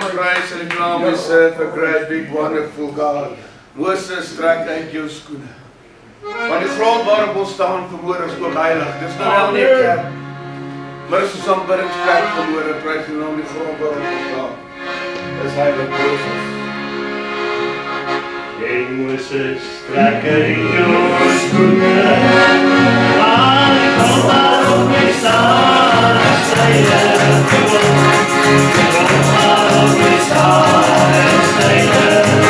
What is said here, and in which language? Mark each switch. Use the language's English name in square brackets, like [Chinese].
[English] Praise and glory, serve a great, big, wonderful God. [Afrikaans] Moses, trek uit jou skoene. Want die grond waarop ons staan vanmôre is ook heilig. Dis nou wel nie 'n kerk, maar is 'n aanbiddingsplek vanmôre. Prys die naam die grond waarop ons staan. Dis heilig, Moses. Hey Moses, trek uit jou skoene. Maar die grond waarop jy staan is heilig. Die grond waarop jy staan is heilig.